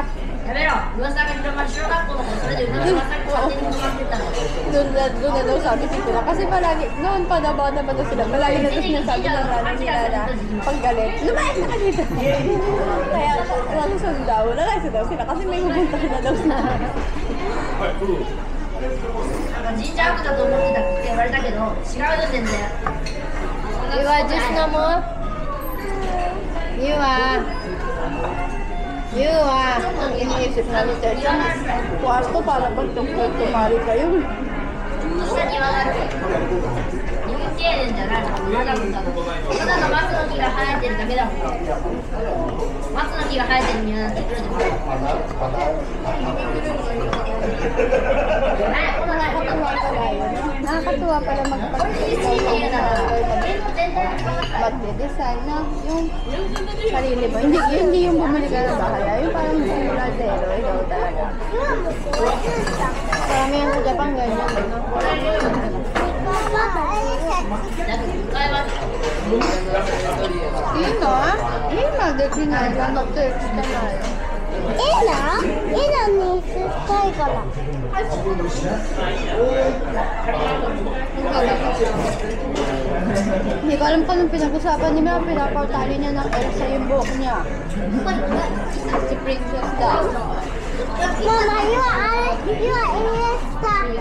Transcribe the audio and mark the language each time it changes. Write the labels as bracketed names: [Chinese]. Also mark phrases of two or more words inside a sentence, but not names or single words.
[Filipino] Doon na daw sabi titira. Kasi palagi, noon pa na ba daw sila, palagi na daw sinasabi ng nanay nila na panggalit. Lumayas na ka dito! Kaya nasusunod daw, nalaisa daw sila kasi may pupuntahan na daw sila. [Japanese] 神社悪だと思ってたって言われたけど違うよ全然 [Filipino] Iwa, juice na mo? Iwa. Iwa. Ang iniisip namin, Teresa, kwarto para pag tumari kayo. [Japanese] 下庭がある日本庭園じゃないのまだ松の木が生えてるだけだもん松の木が生えてる庭なんていくらでもあるはいこの [Filipino] nakakatuwa pala magpag-design ng mag-design na yung sarili mo. Hindi yung bumili ka ng bahay. Yung parang mula zero, ikaw talaga. Marami yan sa Japan ganyan. No? Yun no? Yun na, dito na. Ano to, extra na. [Japanese] 絵にしたいから。 [Filipino] Hindi ko alam pa nung pinag-usapan ni Mel, pinapautali niya ng Elsa yung buhok niya. Si Princess daw. Mama, [English] you are Iniesta.